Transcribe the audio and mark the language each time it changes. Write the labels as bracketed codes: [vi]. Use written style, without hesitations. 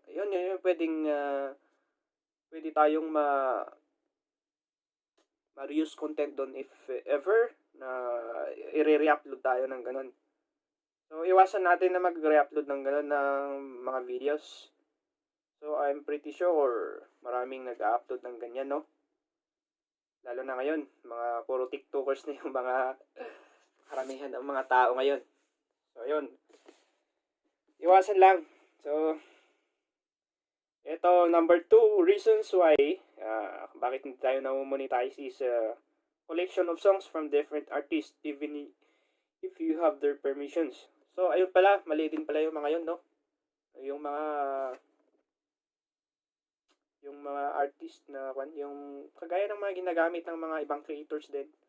[tl] Yun pwedeng pwede tayong ma-reuse content doon if ever na i-re-upload tayo ng ganun. So, iwasan natin na mag-re-upload ng ganun ng mga videos. So, [en] I'm pretty sure [tl] maraming nag-upload ng ganyan, no? Lalo na ngayon, mga puro TikTokers na yung mga karamihan ng mga tao ngayon. So, yun. Iwasan lang. [en] So, ito, number 2 reasons why [tl] bakit hindi tayo na-monetize [en] is collection of songs from different artists, even if you have their permissions. [tl] So, ayun pala, mali din pala yung mga yun, no? Yung mga artist na yung kagaya ng mga ginagamit ng mga ibang creators din.